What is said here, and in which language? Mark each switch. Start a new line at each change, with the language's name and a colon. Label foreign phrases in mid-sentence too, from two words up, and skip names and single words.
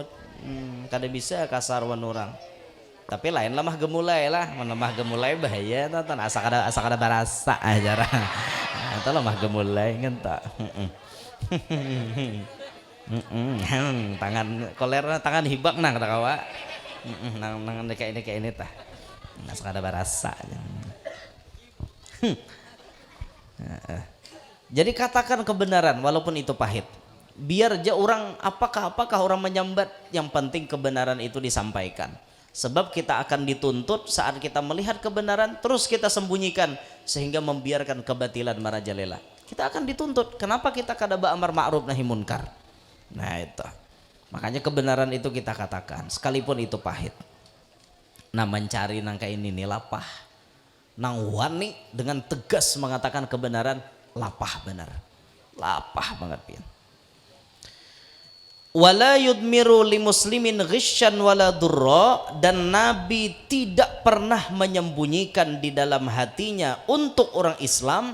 Banjar: Kada bisa kasar wan orang. Tapi lain lemah gemulai lah, lemah gemulai bahaya tonton asa kada barasa aja lah. Atau lemah gemulai ngenta. Tangan koler tangan hibak nang kata kawa. Nang kayak ini tah. Asa kada barasa.
Indonesian: Jadi katakan kebenaran walaupun itu pahit. Biar aja orang apakah orang menyambat, yang penting kebenaran itu disampaikan. Sebab kita akan dituntut saat kita melihat kebenaran terus kita sembunyikan sehingga membiarkan kebatilan merajalela. Kita akan dituntut. Kenapa kita kada ba'amar
Arabic: معروف نهي منكر?
Indonesian: Nah itu. Makanya kebenaran itu kita katakan sekalipun itu pahit.
Banjar: Nah mencari nangka ini nih lapah. Nang wani dengan tegas mengatakan kebenaran lapah benar. Lapah banget pian.
Arabic: ولا يضمر للمسلمين غشا ولا ضرا,
Indonesian: dan Nabi tidak pernah menyembunyikan di dalam hatinya untuk orang Islam.